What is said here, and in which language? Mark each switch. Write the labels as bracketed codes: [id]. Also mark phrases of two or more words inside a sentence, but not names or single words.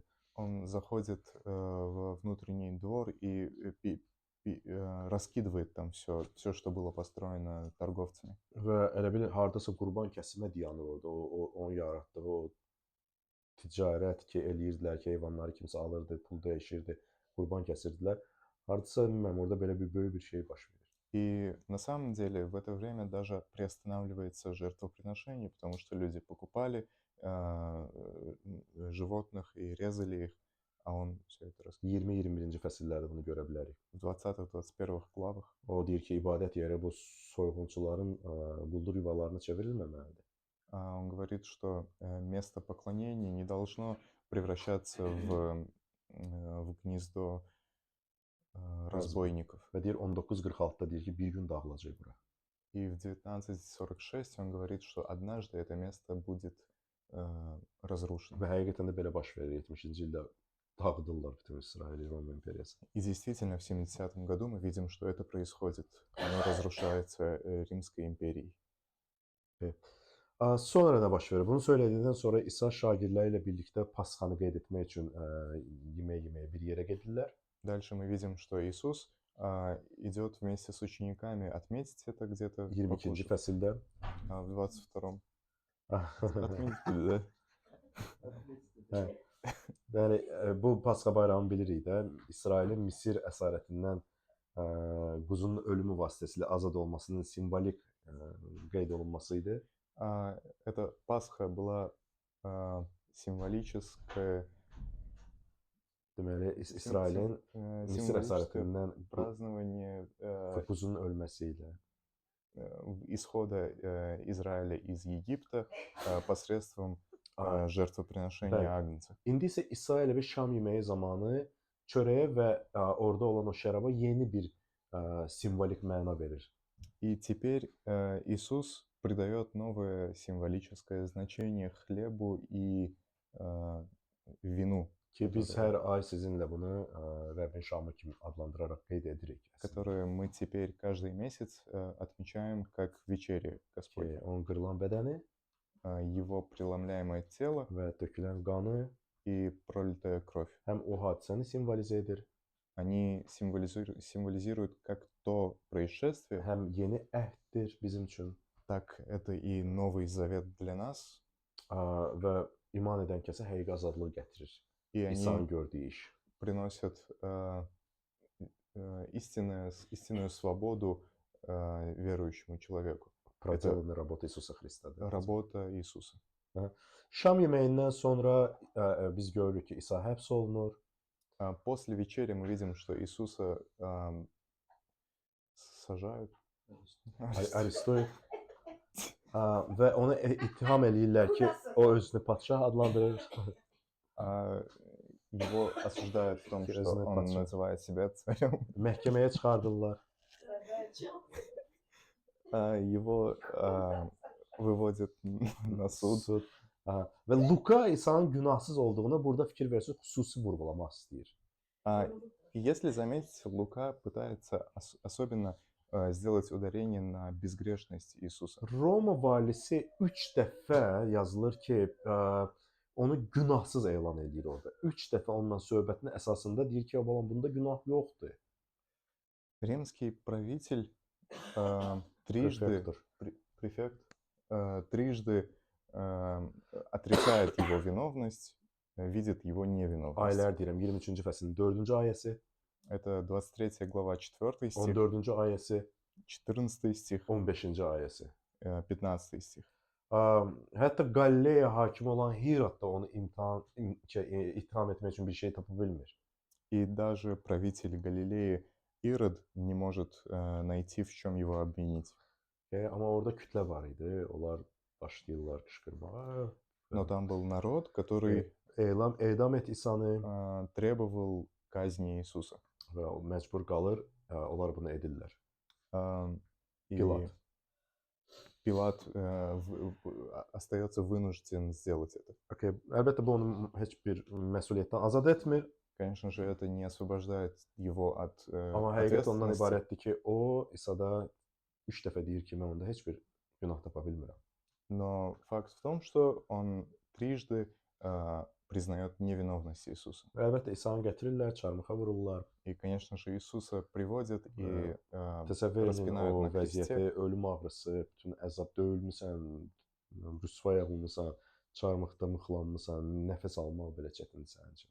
[ru] Он заходит в внутренний двор и раскидывает там все, что было построено торговцами. [az] Və elə bil hardasa qurban kəsimə dayanır orada, onun yaratdığı o ticarət ki, eləyirdilər ki, heyvanları kimsə alırdı, pul dəyişirdi, qurban kəsirdilər. Hardasa bilmirəm, orada belə bir böyük bir şey baş verir. [ru] И на самом деле в это время даже приостанавливается жертвоприношение, потому что люди покупали животных и резали их, а он все это раскидывает. [az] 20-21-ci fəsillərdə bunu görə bilərik. [ru] В 20-21 главах. [az] O deyir ki, ibadət yeri bu soyğunçuların quldur yuvalarına çevrilməməlidir. [ru] Он говорит, что место поклонения не должно превращаться в гнездо разбойников. [az] Və deyir 1946-da deyir ki, bir gün dağılacaq bura. [ru] И в 1946 он говорит, что однажды это место будет разрушено. [az] Və həqiqətən də belə baş verir. 70-ci ildə dağıdırlar bütün İsraili Roma imperiyasını. [ru] И действительно, в 70-м году мы видим, что это происходит. Оно разрушается Римской империей. [az] Sonra nə baş verir? Bunu söylədikdən sonra İsa şagirdləri ilə birlikdə Pasxanı qeyd etmək üçün yemək yeməyə bir yerə gedirlər. [ru] Дальше мы видим, что Иисус идет вместе с учениками отметить это где-то [az] 22-ci fəsildə. [ru] в 22-м. Отметили, да? [az] Hə. Yəni bu Pasxa bayramını bilirik də. İsrailin Misir əsarətindən quzunun ölümü vasitəsilə azad olmasının simvolik qeyd olunması idi. [ru] Эта Пасха была символическое [az] Deməli İsrailin Misir əsarətindən [ru] празднование [az] quzunun ölməsi ilə [ru] исхода Израиля из Египта посредством жертвоприношения Агнца. [az] İndi isə İsa ilə bir şam yeməyi zamanı çörəyə və orada olan o şəraba yeni bir simvolik məna verir. [ru] И теперь Иисус придает новое символическое значение хлебу и вину, [az] Ki biz hər ay sizinlə bunu Rəbbin şamı kimi adlandıraraq qeyd edirik. [ru] которые мы теперь каждый месяц отмечаем как вечере Господня. [az] Onun qırılan bədəni [ru] Его преломляемое тело [az] və tökülən qanı [ru] и пролитая кровь. [az] həm o hadisəni simvolizə edir, [ru] Они символизируют как то происшествие, [az] həm yeni əhddir bizim üçün [ru] так это и Новый Завет для нас. [az] və iman edən kəsə həqiqi azadlıq gətirir. [ru] И [az] İsa'nın [ru] они [az] gördüyü iş. [ru] приносят истинную свободу верующему человеку. Prodelin работа İsusa Xristadır. Работа Иисуса. [az] Şam yeməyindən sonra biz görürük ki, İsa həbs olunur. [ru] После вечери мы видим, что Иисуса сажают. [az] Aristoy və ona ittiham eləyirlər ki, o özünü padşah adlandırır. [ru] Его осуждают в том, что Интересный он подход. называет себя царем. [az] Məhkəməyə çıxardırlar. [ru] Его выводят на суд. [az] Və Luka İsa'nın günahsız olduğunu burada fikir versə xüsusi vurğulamaq istəyir. [ru] И если заметить, Лука пытается особенно сделать ударение на безгрешность Иисуса. [az] Roma valisi 3 dəfə yazılır ki, onu günahsız elan edir orada. 3 dəfə onunla söhbətin əsasında deyir ki, balam bunda günah yoxdur. [ru] Римский правитель трижды, префект, трижды отрицает его виновность, видит его невиновность. [az] Ayələr deyirəm 23-cü fəslin 4-cü ayəsi, [ru] Это 23 глава 4 стих, [az] 14-cü ayəsi, [ru] 14 стих, [az] 15-ci ayəsi. [ru] 15 стих. [az] Hətta Qalileya hakimi olan Hirot da onu ittiham etmək üçün bir şey tapa bilmir. [ru] И даже правитель Галилеи Ирод не может найти, в чем его обвинить. [az] Amma orada kütlə var idi. Onlar başlayırlar qışqırmağa. [ru] Но там был народ, который [az] Edam et İsanı [ru] требовал казни Иисуса. [az] və o məcbur qalır. Onlar bunu edirlər. [ru] И Пилат. Пилат остается вынужден сделать это. [az] Əlbəttə bu onu heç bir məsuliyyətdən azad etmir. [ru] Конечно же, это не освобождает его от [az] Amma həqiqət ondan [ru] ответственности. [az] ibarətdir ki, o İsa'da 3 dəfə deyir ki, mən onda heç bir günah tapa bilmirəm. [ru] Но факт в том, что он трижды признает невиновность Иисуса. [az] Və əlbəttə İsa'nı gətirirlər, çarmıxa vururlar. [ru] И, конечно же, Иисуса приводят и [az] Təsəvvür edin [ru] распинают [az] o [ru] на кресте. [az] vəziyyəti, ölüm ağrısı, bütün əzab döyülmüsən, rüsvay olmusan, çarmıxda mıxlanmısan, nəfəs almaq belə çətindir sənin üçün.